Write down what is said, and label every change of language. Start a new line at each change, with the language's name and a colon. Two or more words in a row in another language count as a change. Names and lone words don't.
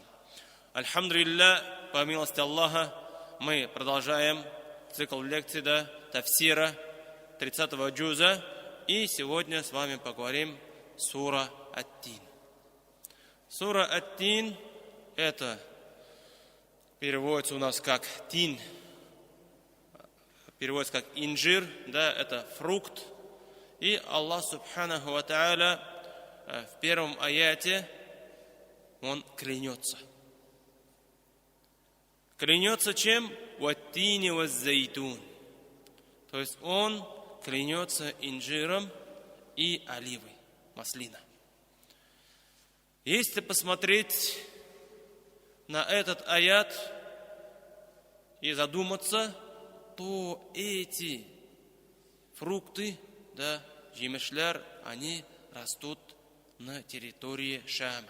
Russian: Альхамдулилля, по милости Аллаха, мы продолжаем цикл лекций тафсира 30-го джуза, и сегодня с вами поговорим сура Ат-Тин. Сура Ат-Тин — это переводится у нас как тин, переводится как инжир, это фрукт. И Аллах
Arabic: سبحانه وتعالى
Russian: в первом аяте Он клянется. Клянется чем?
Arabic: والتين والزيتون.
Russian: То есть Он клянется инжиром и оливой, маслина. Если посмотреть на этот аят и задуматься, то эти фрукты, жемешлер, они растут на территории Шама.